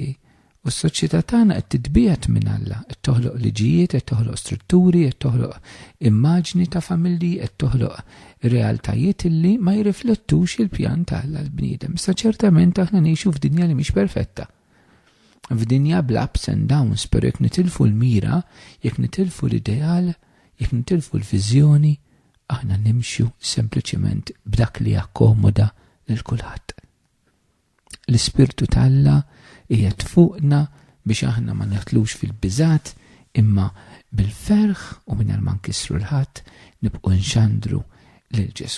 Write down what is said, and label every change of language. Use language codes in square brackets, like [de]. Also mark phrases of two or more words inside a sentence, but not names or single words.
[mt] U s-soċjetà tagħna qed titbiegħed minn Alla, qed toħloq liġijiet, qed toħloq strutturi, qed toħloq immaġni ta' familji, qed toħloq realtajiet illi ma jirriflettux il-pjan ta' Alla l-bniedem. Issa ċertament aħna ngħixu f'dinja li mhix perfetta. F'dinja bl- [en] ups and downs, [mt] però jekk nitilfu l-mira, jekk nitilfu l-ideal, jekk nitilfu l-viżjoni, aħna nimxu sempliċement b'dak li jakkomoda lil kulħadd. L-Ispirtu tal-Alla qiegħed fuqna biex aħna ma neħtlux fil-biżat imma bil-ferħ u mingħajr ma nkissru l-ħadd nibqgħu nxandru lil Ġesu.